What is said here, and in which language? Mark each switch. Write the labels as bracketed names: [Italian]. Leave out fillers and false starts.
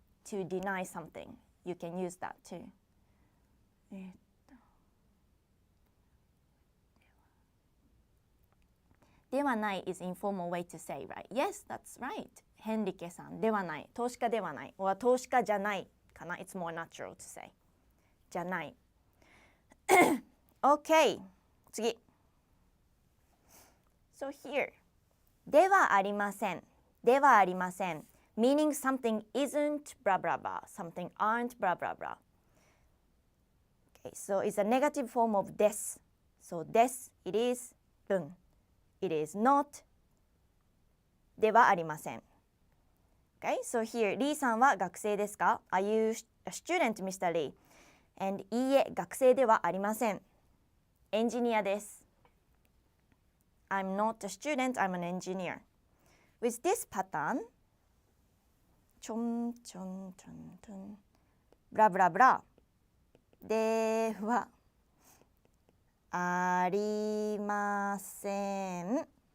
[English] To deny something, you can use that too. ではない is informal way to say, right? Yes, that's right. [Japanese] ヘンリケさんではない。投資家ではない。 [English] or [Japanese] 投資家じゃないかな。 [English] It's more natural to say. じゃない。OK. [Japanese] 次。 So here. ではありません。ではありません。 [English] Meaning something isn't blah blah blah. Something aren't blah blah blah. Okay, so it's a negative form of です。So です。 It is 文。 It is not ではありません。 Okay, so here, [Japanese] リーさんは学生ですか? [English] Are you a student, Mr. Lee? [Japanese] And いいえ、学生ではありません。エンジニアです。 [English] I'm not a student, I'm an engineer. With this pattern, [Japanese] ちょんちょんちょんちょん、ブラブラブラ、ではありません。